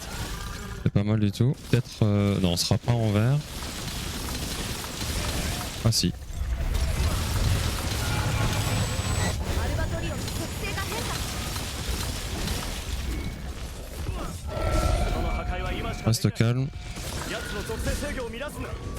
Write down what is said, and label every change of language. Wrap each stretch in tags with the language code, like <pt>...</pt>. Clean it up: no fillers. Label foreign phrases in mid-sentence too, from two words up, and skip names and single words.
<fr>C'est pas mal du tout. Peut-être... non, on sera pas en vert. Ah si.</fr> <ja>アルバトリオンの属性が変化。その破壊は今しかでき</ja> <fr>Reste</fr> <ja>ない。</ja> <fr>calme.</fr> <ja>奴の属性制御を乱すんだ。</ja>